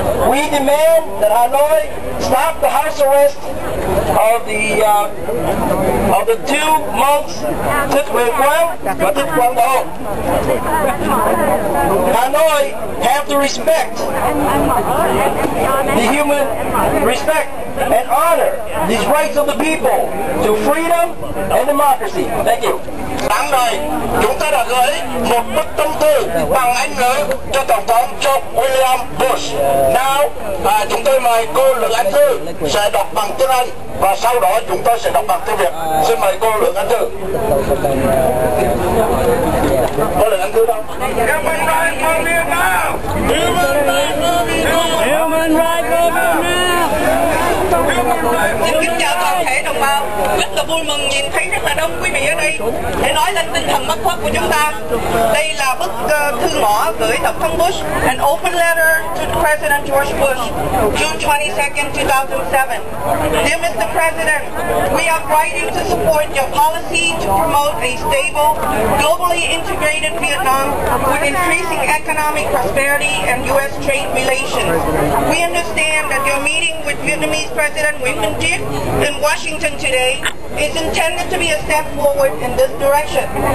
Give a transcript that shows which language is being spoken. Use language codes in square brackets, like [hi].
[en] We demand that Hanoi stop the house arrest of the two monks, Thích Huyền Quang and Thích Quang Độ. Hanoi have to respect the human respect and honor these rights of the people to freedom and democracy. Thank you. [vi] Sáng nay, chúng ta đã gửi một bức tâm thư bằng Anh ngữ cho Tổng thống George William Bush. Now, chúng tôi mời cô Lượng Anh Thư sẽ đọc bằng tiếng Anh và sau đó chúng tôi sẽ đọc bằng tiếng Việt. Xin mời cô Lượng Anh Thư. Cô Lượng Anh Thư đâu? [en] Human rights for Vietnam! Human rights for Vietnam! Human rights for Vietnam! [vi] Xin kính chào toàn thể đồng bào. Rất là vui mừng nhìn thấy rất là đông quý vị ở đây để nói lên tinh thần bất khuất của chúng ta. Đây là bức thư ngỏ gửi Tổng thống Bush, [en] an open letter to President George Bush, June 22nd, 2007. Dear Mr. President, we are writing to support your policy to promote a stable, globally integrated Vietnam with increasing economic prosperity and U.S. trade relations. We understand that your meeting with Vietnamese President Nguyễn Minh Triết in Washington today is intended to be a step forward in this direction.